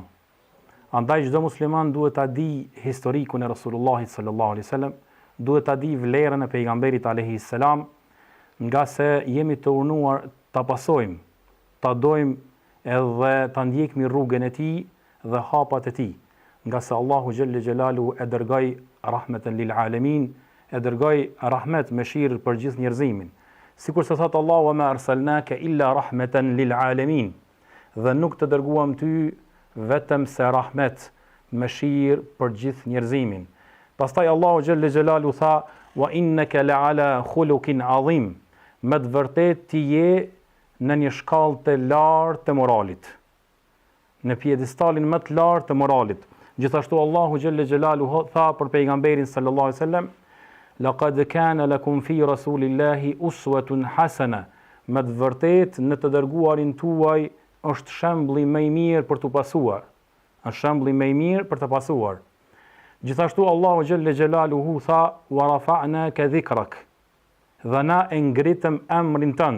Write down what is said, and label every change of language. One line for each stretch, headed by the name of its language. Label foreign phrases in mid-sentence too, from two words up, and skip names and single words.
Albanian: Andaj çdo musliman duhet ta di historikun e Rasulullahit
Arabic: صلى الله عليه وسلم,
Albanian: duhet ta di vlerën e pejgamberit
Arabic: عليه السلام,
Albanian: nga se jemi të urnuar ta pasojmë, ta dojmë edhe ta ndjekmi rrugën e tij dhe hapat e tij, nga se Allahu
Arabic: جل جلاله
Albanian: e dërgoi
Arabic: رحمة للعالمين,
Albanian: e dërgoi rahmet mëshirë për gjithë njerëzimin. Sikur se thot Allahu:
Arabic: "وما أرسلناك إلا رحمة للعالمين",
Albanian: dhe nuk të dërguam ty vetëm se rahmet, mëshirë për gjithë njerëzimin. Pastaj Allahu
Arabic: جل جلاله
Albanian: tha:
Arabic: "وإنك لعلى خلق عظيم",
Albanian: me të vërtet ti je në një shkallë të lartë të moralit, në pjedestalin më të lartë të moralit. Gjithashtu Allahu
Arabic: جل جلاله
Albanian: tha për pejgamberin
Arabic: صلى الله عليه وسلم لقد كان لكم في رسول الله أسوة حسنة",
Albanian: me të vërtet në të dërguarin tuaj është shembulli më i mirë për të pasuar. Është shembulli më i mirë për të pasuar. Gjithashtu Allahu
Arabic: جل جلاله
Albanian: tha:
Arabic: "ورفعنا لك ذكرك",
Albanian: dhe na e ngritëm emrin tënd.